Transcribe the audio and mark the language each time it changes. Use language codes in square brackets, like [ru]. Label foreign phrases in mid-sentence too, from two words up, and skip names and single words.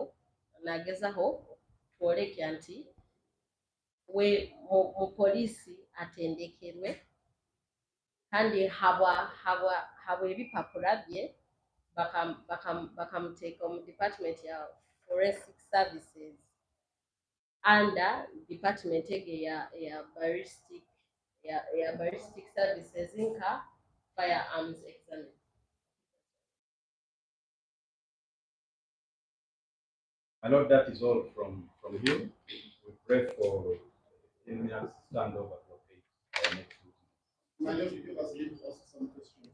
[nyn] Nagezaho twolekya nti we mu polisi atendekerwe kandi habwa ebipapura bye bakamuteeka mu department ya [en] forensic services under department [nyn] ege ya [en] ballistic services [nyn] nka [en] firearms examiner. I know that is all from you. We pray for 10 minutes standover to our next meeting. My lord, you give us leave to ask some questions.